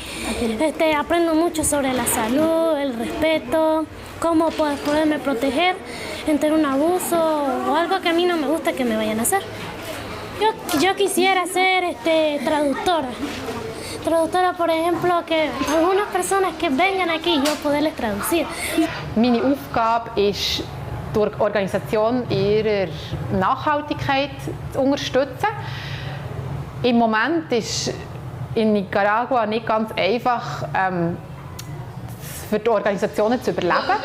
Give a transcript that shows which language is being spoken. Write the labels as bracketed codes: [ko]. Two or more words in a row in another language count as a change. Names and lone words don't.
[es] Aprendo mucho sobre la salud, el respeto, cómo poderme proteger entre un abuso o algo que a mí no me gusta que me vayan a hacer. Yo quisiera ser traductora. Traductora, por ejemplo, que algunas personas que vengan aquí, yo poderles traducir. [de] Meine Aufgabe ist, die Organisation ihrer Nachhaltigkeit zu unterstützen. Im Moment ist in Nicaragua nicht ganz einfach, für die Organisationen zu überleben.